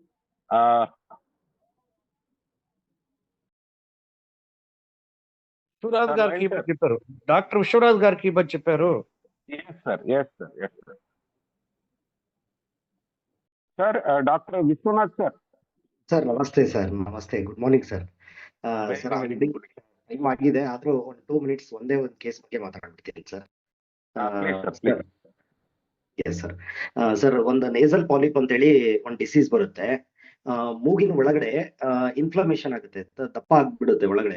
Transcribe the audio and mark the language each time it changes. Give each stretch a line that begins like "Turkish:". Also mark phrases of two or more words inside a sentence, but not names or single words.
Telugu: విశ్వరాజ్ గారికి చెప్పారు, డాక్టర్ విశ్వరాజ్ గారికి ఇవ్వని చెప్పారు. సార్ డాక్టర్ విశ్వనాథ్ సార్.
Kannada: ಸರ್ ನಮಸ್ತೆ ಸರ್, ನಮಸ್ತೆ,
English: good morning sir.
Kannada: ಸರ್ ಟೈಮ್ ಆಗಿದೆ, ಆದ್ರೂ ಒಂದು 2 minutes ಒಂದೇ ಒಂದು ಕೇಸ್ ಬಗ್ಗೆ ಮಾತಾಡ್ಬಿಡ್ತೀನಿ ಸರ್.
English: yes sir.
Kannada: ಸರ್ ಒಂದು
English: nasal polyp
Kannada: ಅಂತ ಹೇಳಿ ಒಂದು ಡಿಸೀಸ್ ಬರುತ್ತೆ. ಮೂಗಿನ ಒಳಗಡೆ ಇನ್ಫ್ಲಮೇಷನ್ ಆಗುತ್ತೆ, ದಪ್ಪ ಆಗ್ಬಿಡುತ್ತೆ ಒಳಗಡೆ.